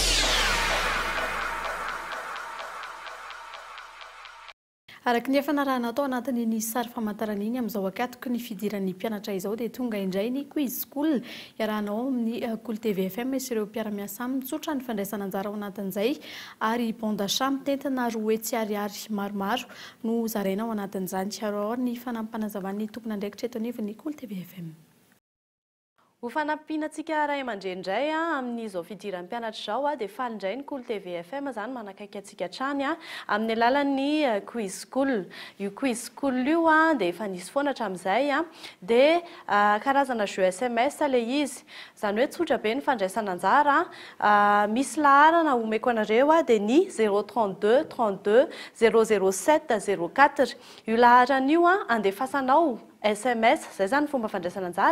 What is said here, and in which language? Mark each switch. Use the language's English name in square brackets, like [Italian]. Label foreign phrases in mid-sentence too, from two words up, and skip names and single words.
[Malagasy] Araka ny efanarahana atao anatin'ny sary famantarana iny amin'izao akatoky ny fidiran'ny mpianatra izao dia tonga indray ny [English] quiz school [Malagasy] iarahanao amin'ny Kolo TV FM sy ireo mpiara-miasa mitsotra ny fandraisana anjara ao anatin'izay ary [French] bon d'achat [Malagasy] mitentina roa hetsy ariary maromaro no zaraina ao anatin'izany. Ary ny fanampanazavany tompona andraikitra eto anivon'ny Kolo TV FM. Ho fanampianantsika ray aman-dreny amin'izao fidiran'ny mpianatra izao dia faly indray ny Kolo TV FM zany manakaiky antsika hatrany amin'ny alalan'ny [English] quiz school. [Malagasy] Io [English] quiz school [Malagasy] io dia efa nisy foana hatramin'izay dia karazana jeu SMS ilay izy. Izany hoe tsotra be ny fandraisana anjara. Misy laharana omeko anareo dia ny 032 32 007 04. Io laharana io andefasanao SMS, zay zany fomba fandraisana anjara.